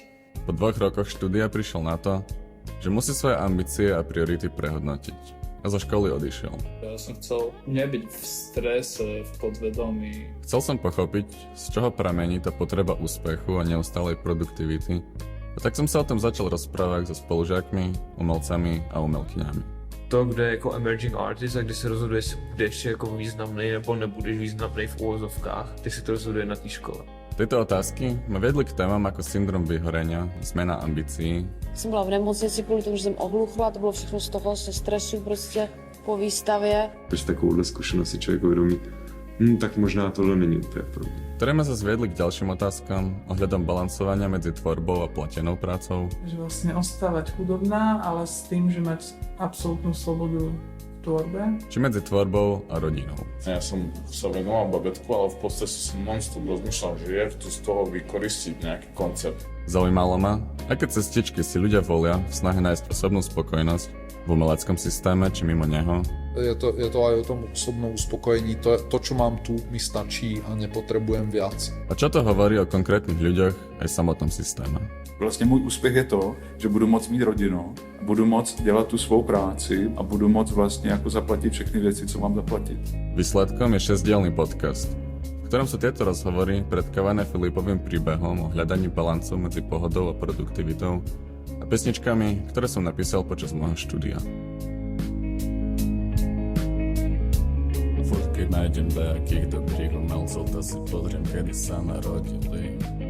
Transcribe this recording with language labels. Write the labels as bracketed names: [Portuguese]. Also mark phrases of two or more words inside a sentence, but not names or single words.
[Slovak] Po 2 rokoch štúdia prišiel na to, že musí svoje ambície a priority prehodnotiť a zo školy odišiel. Ja som chcel nebyť v strese, v podvedomí. Chcel som pochopiť, z čoho pramení tá potreba úspechu a neustálej produktivity, a tak som sa o tom začal rozprávať so spolužiakmi, umelcami a umelkyňami. [Czech] To, kdo je jako [English] emerging artist [Czech] a kdy se rozhoduje, jestli budeš jako významný nebo nebudeš významný v úvozovkách, ty si to rozhoduje na té škole. [Slovak] Tieto otázky ma vedli k témam ako syndrom vyhorenia, zmena ambícií. [Czech] Jsem byla v nemocnici kvůli tomu, že jsem ohluchla, to bylo všechno z toho, ze stresu prostě po výstavě. Když takovouhle zkušenost si člověk uvědomí, tak možná tohle není úplně pro mě. [Slovak] Ktoré ma zase viedli k ďalším otázkam ohľadom balancovania medzi tvorbou a platenou prácou. Že vlastne ostávať chudobná, ale s tým, že mať absolútnu slobodu v tvorbe. Či medzi tvorbou a rodinou. Ja som sa venoval babetku, ale v podstate som non-stop rozmýšľal, že je tu z toho vykoristiť nejaký koncept. Zaujímalo ma, aké cestičky si ľudia volia v snahe nájsť osobnú spokojnosť v umeleckom systéme či mimo neho. Je to aj o tom osobnom uspokojení. To, čo mám tu, mi stačí a nepotrebujem viac. A čo to hovorí o konkrétnych ľuďoch aj samotnom systéme? [Czech] Vlastně můj úspěch je to, že budu moct mít rodinu, budu moct dělat tu svou práci a budu moct vlastně jako zaplatit všechny věci, co mám zaplatit. [Slovak] Výsledkom je 6-dielny podcast, v ktorom sú tieto rozhovory predkávané Filipovým príbehom o hľadaní balancu medzi pohodou a produktivitou a pesničkami, ktoré som napísal počas môjho štúdia. Keď nájdem nejakých dobrých umelcov, to si pozriem, kedy sa narodili.